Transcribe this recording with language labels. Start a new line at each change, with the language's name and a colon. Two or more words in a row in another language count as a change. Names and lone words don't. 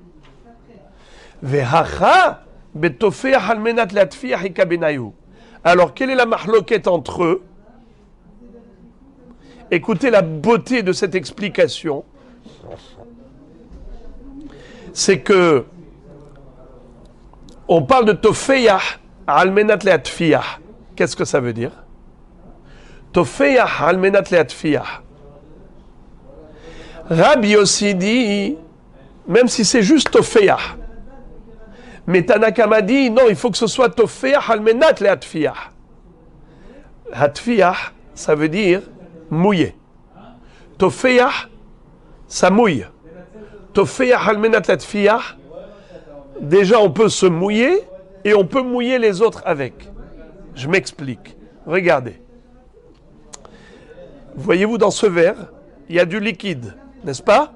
French: Alors quelle est la mahloket entre eux? Écoutez la beauté de cette explication. C'est que on parle de
Hebrew: טופח על מנת להטפיח.
French: Qu'est-ce que ça veut dire?
Hebrew: טופח על מנת להטפיח.
French: Rabbi Yossi dit, même si c'est juste tofeyah, mais Tanakama dit, non, il faut que ce soit
Hebrew: טופח על מנת להטפיח.
French: Hatfiyah, ça veut dire mouiller. Tofeyah, ça mouille.
Hebrew: טופח על מנת להטפיח,
French: déjà on peut se mouiller et on peut mouiller les autres avec. Je m'explique. Regardez. Voyez-vous dans ce verre, il y a du liquide, n'est-ce pas?